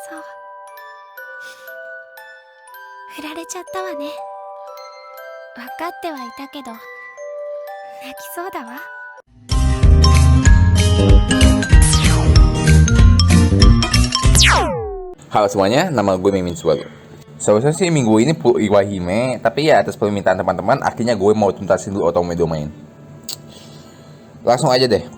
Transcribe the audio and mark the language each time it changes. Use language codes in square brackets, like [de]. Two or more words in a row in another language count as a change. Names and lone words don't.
[ja] 振られちゃったわね。分かってはいたけど、泣きそうだわ。 [id] Halo semuanya, nama gue Mimin Subaru. Seharusnya sih minggu ini Pulau Iwahime, tapi ya atas permintaan teman-teman, akhirnya gue mau tuntasin dulu Otome Domain. Langsung aja deh.